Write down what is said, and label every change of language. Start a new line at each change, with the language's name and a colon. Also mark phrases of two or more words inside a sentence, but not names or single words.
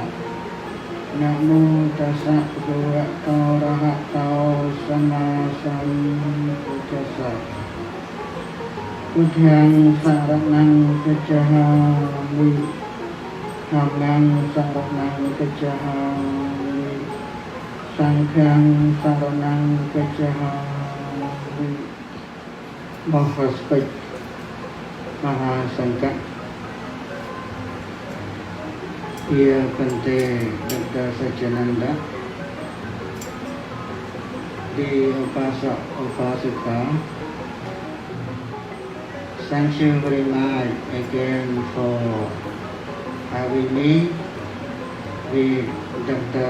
Pali: Namo tassa bhagavato arahato sama sambuddhassa. Buddhang saranang gacchami. Dhammang saranang gacchami. Sanghang saranang gacchami.
English: Most respect Mahasangha. Dear Bhante Dr. Satyananda, the
Pali: Upasak Upasika,
English: thank you very much again for having me with Dr.